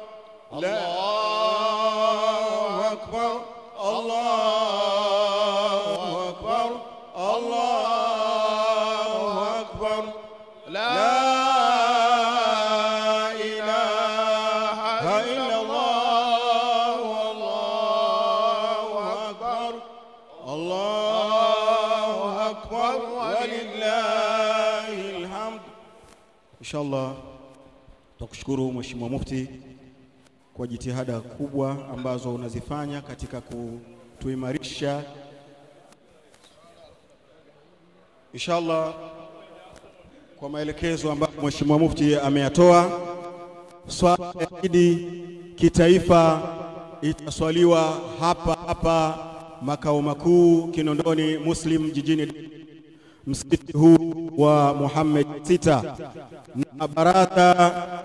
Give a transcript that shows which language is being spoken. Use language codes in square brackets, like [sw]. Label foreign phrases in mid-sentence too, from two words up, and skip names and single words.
[ar] الله أكبر، الله أكبر، الله أكبر، لا إله إلا الله، الله أكبر، الله أكبر، ولله الحمد. [sw] Inshallah tukushukuru Mheshimiwa Mufti kwa jitihada kubwa ambazo unazifanya katika kutuimarisha. Inshallah kwa maelekezo ambayo Mheshimiwa Mufti ameyatoa, swala ya Eid kitaifa itaswaliwa hapa makao makuu Kinondoni Muslim jijini, msikiti huu wa Muhammad Sita, na baraza